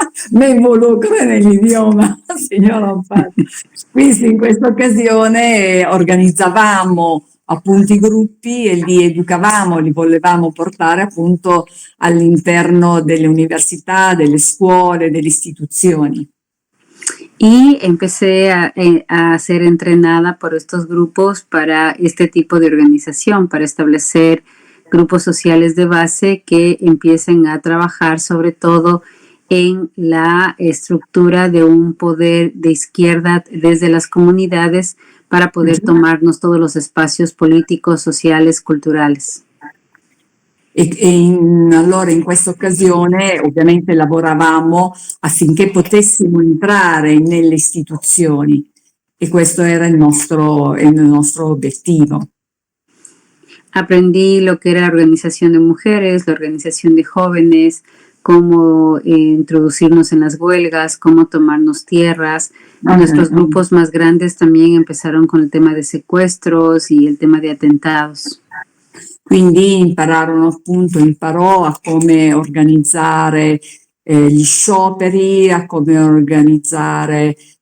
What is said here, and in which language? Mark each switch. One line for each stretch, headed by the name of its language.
Spanish: Me involucro
Italian: nell'idioma, signora Ampati. Quindi in questa occasione organizzavamo appunto i gruppi e li educavamo, li volevamo portare appunto all'interno delle università, delle scuole, delle istituzioni.
Spanish: Y empecé a ser entrenada por estos grupos para este tipo de organización, para establecer grupos sociales de base que empiecen a trabajar sobre todo en la estructura de un poder de izquierda desde las comunidades para poder tomarnos todos los espacios políticos, sociales, culturales.
Italian: Allora in questa occasione ovviamente lavoravamo affinché potessimo entrare nelle istituzioni, e questo era il nostro obiettivo.
Spanish: Aprendí lo que era la organización de mujeres, la organización de jóvenes, cómo introducirnos en las huelgas, cómo tomarnos tierras. Nuestros grupos más grandes también empezaron con el tema de secuestros y el tema de atentados.
Italian: Quindi imparò a come organizzare gli scioperi, a come organizzare